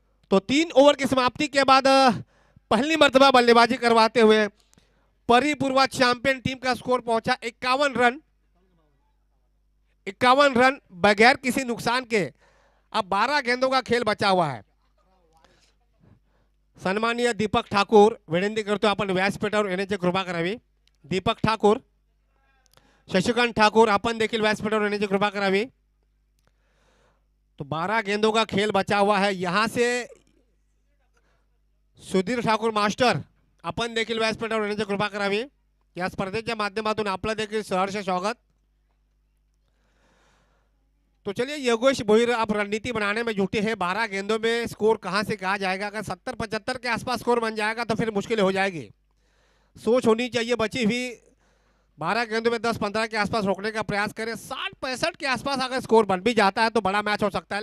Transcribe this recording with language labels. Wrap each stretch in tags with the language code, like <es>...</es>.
<hi>तो 3 ओवर की समाप्ति के बाद पहली मर्तबा बल्लेबाजी करवाते हुए परिपूर्वा चैंपियन टीम का स्कोर पहुंचा 51 रन। 51 रन बगैर किसी नुकसान के। अब 12 गेंदों का खेल बचा हुआ है।</hi> <mr>सन्माननीय दीपक ठाकुर विनंती करतो आपण व्यासपीठावर येण्याची कृपा करावी। दीपक ठाकुर, शशिकांत ठाकुर आपण देखील व्यासपीठावर येण्याची कृपा करावी।</mr> <hi>तो 12 गेंदों का खेल बचा हुआ है। यहां से</hi> <mr>सुधीर ठाकुर मास्टर आपण देखील व्यासपीठावर येण्याची कृपा करावी। या स्पर्धेच्या माध्यमातून आपलं देखील सहर्ष स्वागत।</mr> <hi>तो चलिए योगेश भोईर अब रणनीति बनाने में जुटे हैं। 12 गेंदों में स्कोर कहां से कहा जाएगा। अगर 70-75 के आसपास स्कोर बन जाएगा तो फिर मुश्किल हो जाएगी। सोच होनी चाहिए बची हुई 12 गेंदों में 10-15 के आसपास रोकने का प्रयास करें। 60-65 के आसपास अगर स्कोर बन भी जाता है तो बड़ा मैच हो सकता है।</hi>